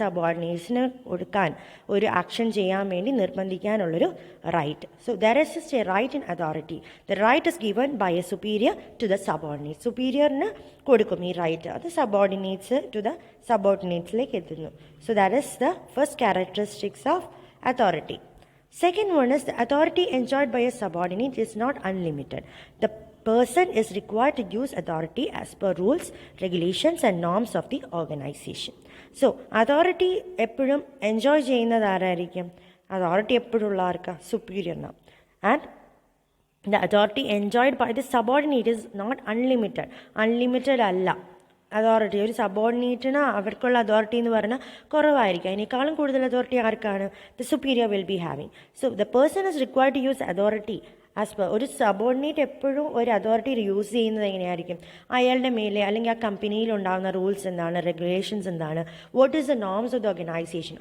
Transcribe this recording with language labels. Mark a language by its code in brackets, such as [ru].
[ml] സബോർഡിനേറ്റ്സിന് കൊടുക്കാൻ, ഒരു ആക്ഷൻ ചെയ്യാൻ വേണ്ടി നിർബന്ധിക്കാനുള്ളൊരു right. [en] So there is just a right in authority. The right is given by a superior to the subordinate. [ml] സുപ്പീരിയറിന് കൊടുക്കും ഈ right, അത് സബോർഡിനേറ്റ്സ് ടു ദ സബോർഡിനേറ്റ്സിലേക്ക് എത്തുന്നു. [en] So that is the first characteristics of authority. Second one is the authority enjoyed by a subordinate is not unlimited. The person is required to use authority as per rules, regulations and norms of the organization. [ml] So, authority എപ്പോഴും enjoy ചെയ്യുന്നത് ആരായിരിക്കും? Authority എപ്പോഴും ഉള്ള ആർക്കാ? സുപ്പീരിയറിനാണ്. [en] And the authority enjoyed by the subordinate is not unlimited. [ml] Unlimited അല്ല authority. ഒരു സബോർഡിനേറ്റിന് അവർക്കുള്ള authority എന്ന് പറഞ്ഞാൽ കുറവായിരിക്കും. അതിനേക്കാളും കൂടുതൽ അതോറിറ്റി ആർക്കാണ്? [en] The superior will be having. So the person is required to use authority as per. [ml] ഒരു സബോർഡിനേറ്റ് എപ്പോഴും ഒരു അതോറിറ്റി യൂസ് ചെയ്യുന്നത് എങ്ങനെയായിരിക്കും? അയാളുടെ മേലെ അല്ലെങ്കിൽ ആ കമ്പനിയിൽ ഉണ്ടാകുന്ന റൂൾസ് എന്താണ്, റെഗുലേഷൻസ് എന്താണ്, [en] What is the norms of the organization.